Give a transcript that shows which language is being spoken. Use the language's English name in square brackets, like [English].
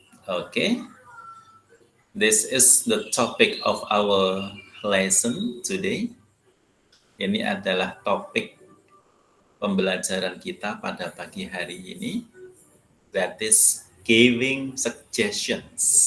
[English] Okay, this is the topic of our lesson today. [Indonesian] Ini adalah topik pembelajaran kita pada pagi hari ini. [English] That is giving suggestions.